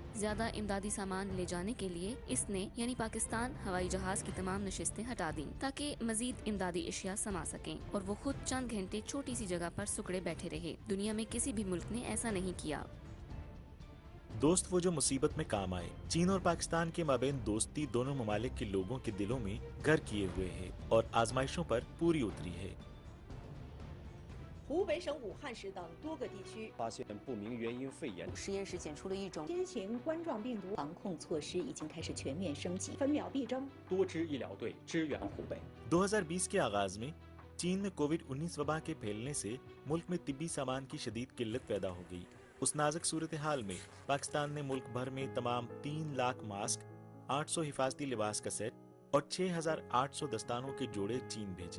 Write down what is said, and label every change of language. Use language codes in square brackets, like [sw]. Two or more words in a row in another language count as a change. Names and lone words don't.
[ur] زیادہ امدادی سامان لے جانے کے لیے اس نے یعنی پاکستان ہوائی جہاز کی تمام نشستیں ہٹا دی تاکہ مزید امدادی اشیاء سما سکیں اور وہ خود چند گھنٹے چھوٹی سی جگہ پر سکڑے بیٹھے رہے. دنیا میں کسی بھی ملک نے ایسا نہیں کیا. دوست وہ جو مصیبت میں کام آئے. چین اور پاکستان کے مابین دوستی دونوں ممالک کے لوگوں کے دلوں میں گھر کیے ہوئے ہے اور آزمائشوں پر پوری اتری ہے. [zh] 湖北省武汉市等多个地区发现不明原因肺炎，实验室检出了一种新型冠状病毒，防控措施已经开始全面升级，分秒必争。多支医疗队支援湖北。 [ur] 2020 کے آغاز میں چین میں کووڈ-19 وبا کے پھیلنے سے ملک میں طبی سامان کی شدید قلت پیدا ہو گئی. اس نازک صورت حال میں پاکستان نے ملک بھر میں تمام 3 لاکھ ماسک، 800 حفاظتی لباس کا سیٹ اور 6,800 دستانوں کے جوڑے چین بھیجے.